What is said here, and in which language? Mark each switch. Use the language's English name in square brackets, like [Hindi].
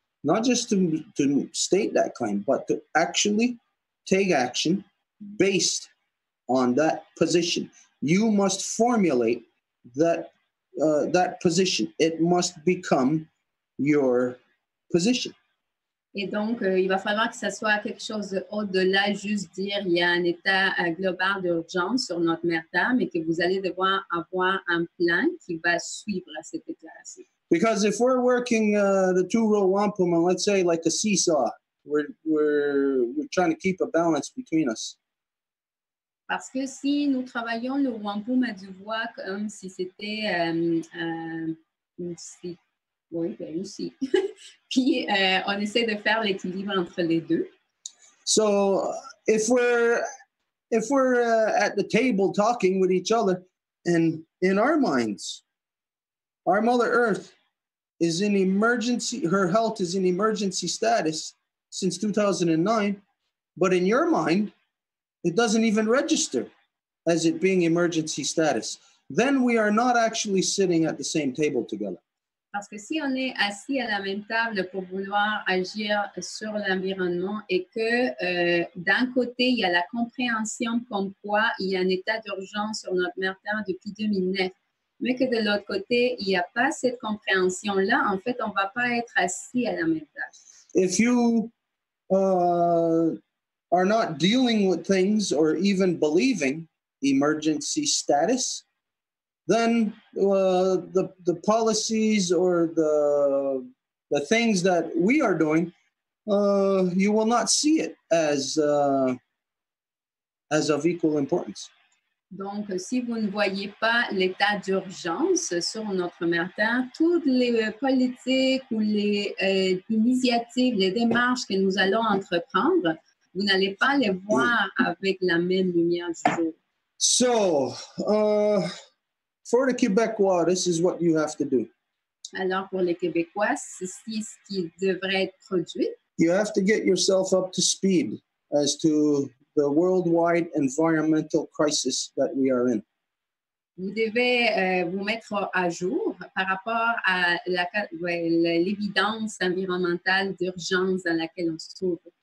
[English] Not just to state that claim, but to actually take action based on that position. You must formulate that position. It must become your position. [French] Et donc, il va falloir que ça soit quelque chose au-delà, juste dire il y a un état global d'urgence sur notre mère Terre, mais que vous allez devoir avoir un plan qui va suivre à cette déclaration. [English] Because if we're working the two-row wampum, and let's say like a seesaw, we're trying to keep a balance between us. [French] Parce que si nous travaillons le wampum à deux voix comme si c'était une scie, oui, ben une scie, puis on essaie de faire l'équilibre entre les deux. [English] So if we're at the table talking with each other, and in our minds, our Mother Earth is in emergency, her health is in emergency status since 2009, but in your mind, it doesn't even register as it being emergency status. Then we are not actually sitting at the same table together. [French] Parce que si on est assis à la même table pour vouloir agir sur l'environnement et que d'un côté, il y a la compréhension comme quoi il y a un état d'urgence sur notre mère Terre depuis 2009, mais que de l'autre côté, il n'y a pas cette compréhension-là, en fait, on ne va pas être assis à la même table. [English] If you are not dealing with things or even believing emergency status, then the policies or the things that we are doing, you will not see it as of equal importance. [French] Donc, si vous ne voyez pas l'état d'urgence sur notre mère Terre, toutes les politiques ou les initiatives, les démarches que nous allons entreprendre, vous n'allez pas les voir avec la même lumière du jour. [English] So, for the Québécois, this is what you have to do. [French] Alors, pour les Québécois, ceci ce qui devrait être produit. [English] You have to get yourself up to speed as to the worldwide environmental crisis that we are in. [French] Vous devez vous mettre à jour par rapport à l'évidence environnementale d'urgence dans laquelle on se trouve.